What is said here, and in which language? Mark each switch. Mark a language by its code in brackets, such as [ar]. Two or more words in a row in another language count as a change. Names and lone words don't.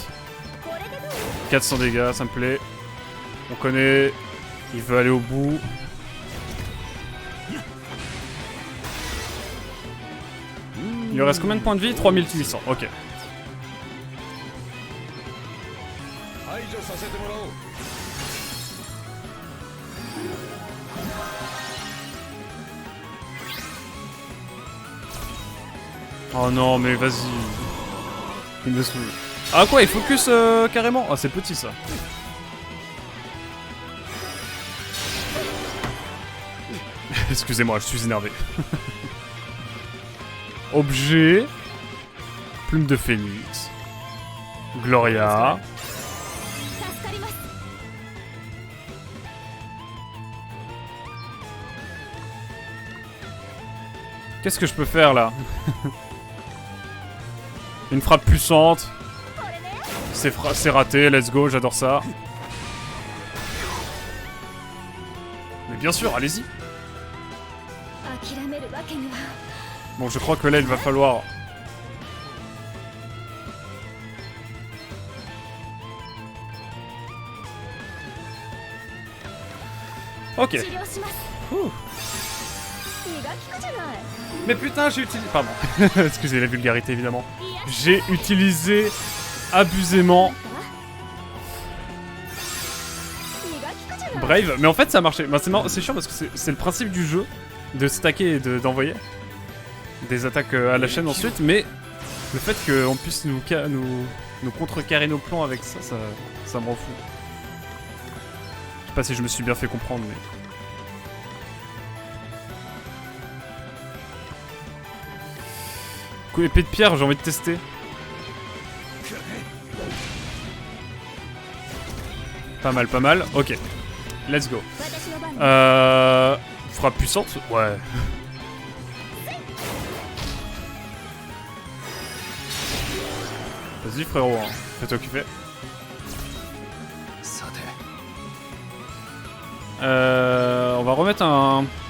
[fr] 400 dégâts, ça me plaît. On connaît. Il veut aller au bout. Il lui reste combien de points de vie? 3800, ok. [ja] 除させてもらおう。 [fr] Oh non, mais vas-y. Il me saoule. Ah quoi, il focus carrément? Ah, c'est petit ça. Excusez-moi, je suis énervé. Objet. Plume de phénix. Gloria. [ja] 助かります。 [fr] Qu'est-ce que je peux faire là? Une frappe puissante. [ja] これね。 [fr] C'est raté, [en] let's go, [fr] j'adore ça. Mais bien sûr, allez-y. [ja] 諦めるわけには。 [fr] Bon, je crois que là, il va falloir... Ok. [ja] 治療します。 [fr] Ouh. [ja] 気が利くじゃない。 [fr] Mais putain, j'ai utilisé... Pardon. Excusez la vulgarité, évidemment. [ja] いや。 [fr] J'ai utilisé abusément [ja] 気が利くじゃない。 [fr] Brave. Mais en fait, ça a marché. Bah, c'est chiant parce que c'est le principe du jeu de stacker et d'envoyer des attaques à la chaîne ensuite. Mais le fait qu'on puisse nous contrecarrer nos plans avec ça, ça me rend fou. Je sais pas si je me suis bien fait comprendre, mais... Coup épée de pierre, j'ai envie de tester. Pas mal, pas mal. Ok. Let's go. [ja] 私の番ね。 [fr] Frappe puissante? Ouais. Vas-y frérot, hein. Fais-toi kiffer. [ja] さて、 [fr] On va remettre un...